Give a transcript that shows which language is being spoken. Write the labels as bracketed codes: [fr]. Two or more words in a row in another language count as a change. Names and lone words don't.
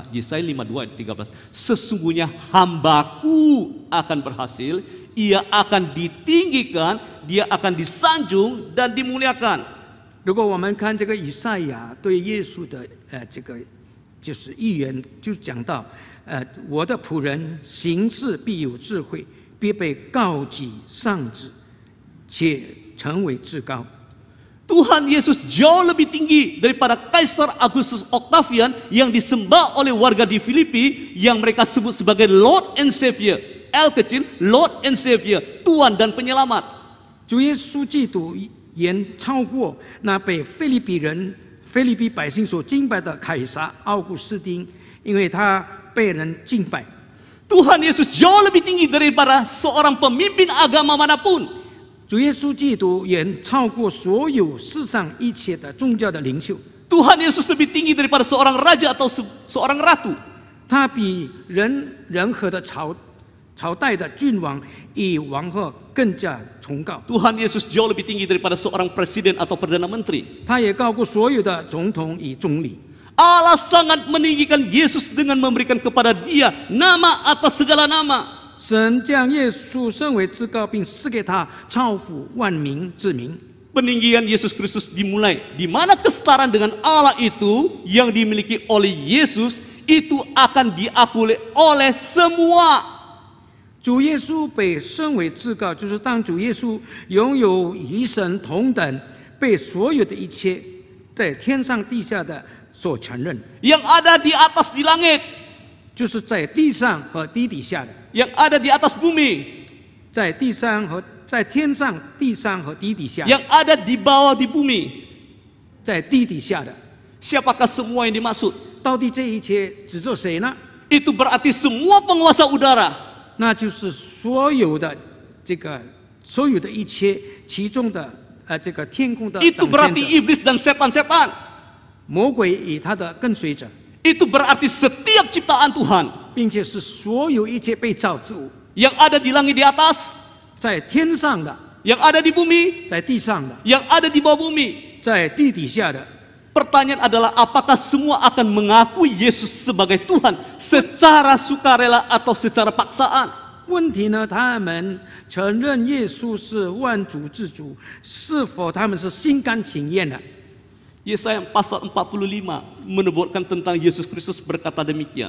[id] Yesaya 52 ayat 13. Sesungguhnya hambaku akan berhasil, ia akan ditinggikan, dia akan disanjung dan dimuliakan. [zh] 如果我们看这个以赛亚对耶稣的这个就是预言，就讲到我的仆人行事必有智慧，必被高举上至，且成为至高。 [id] Tuhan Yesus jauh lebih tinggi daripada Kaisar Augustus Octavian yang disembah oleh warga di Filipi yang mereka sebut sebagai [en] Lord and Savior. L kecil, Lord and Savior, [id] Tuhan dan Penyelamat. [zh] 主耶稣基督远超过那被菲利比百姓所敬拜的凯撒奥古斯丁，因为他被人敬拜。 [id] Tuhan Yesus jauh lebih tinggi daripada seorang pemimpin agama manapun. [zh] 主耶稣基督远超过所有世上一切的宗教的领袖。 [id] Tuhan Yesus lebih tinggi daripada seorang raja atau seorang ratu. [zh] 他比任何的朝代的君王与王后更加崇高。 [id] Tuhan Yesus jauh lebih tinggi daripada seorang presiden atau perdana menteri. [zh] 他也高过所有的总统与总理。 [id] Allah sangat meninggikan Yesus dengan memberikan kepada dia nama atas segala nama. [zh] 神将耶稣升为至高，并赐给他超乎万民之名。 [id] Peninggian Yesus Kristus dimulai di mana kesetaraan dengan Allah itu yang dimiliki oleh Yesus itu akan diakui oleh semua. [zh] 主耶稣被升为至高，就是当主耶稣拥有与神同等，被所有的一切在天上地下的所承认。 [id] Yang ada di atas di langit, [zh] 就是在地上和地底下的， [id] yang ada di atas bumi, [zh] 在地上和在天上、地上和地底下， [id] yang ada di bawah di bumi. [zh] 在地底下的， [id] Siapakah semua yang dimaksud? [zh] 到底这一切指着谁呢？ [id] Itu berarti semua penguasa udara. [zh] 那就是所有的一切，其中的这个天空的 [id] Itu [zh] 掌 [id] berarti [zh] 权者， [id] iblis dan setan-setan. [zh] 魔鬼与他的跟随者， [id] Itu berarti setiap ciptaan Tuhan [zh] 并且是所有一切被造之物， [id] yang ada di langit di atas, [zh] 在天上的， [id] yang ada di bumi, [zh] 在地上的， [id] yang ada di bawah bumi. [zh] 在地底下的。 [id] Pertanyaan adalah apakah semua akan mengakui Yesus sebagai Tuhan secara sukarela atau secara paksaan? [zh] 问题呢，他们承认耶稣是万主之主，是否他们是心甘情愿的？ [id] Yesaya pasal 45 menubuatkan tentang Yesus Kristus berkata demikian.